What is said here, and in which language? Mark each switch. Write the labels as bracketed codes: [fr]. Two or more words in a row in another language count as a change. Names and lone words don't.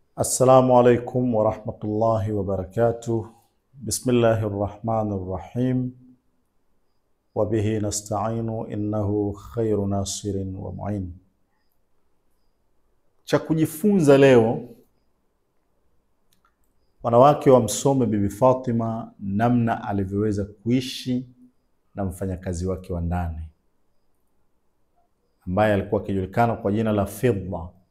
[ar] السلام عليكم ورحمة الله وبركاته. بسم الله الرحمن الرحيم وبه نستعين إنه خير ناصر ومعين. [sw] Cha kujifunza leo, wanawake wamsome Bibi Fatima namna alivyoweza kuishi na mfanyakazi wake wa ndani ambaye alikuwa akijulikana kwa jina la Fidda.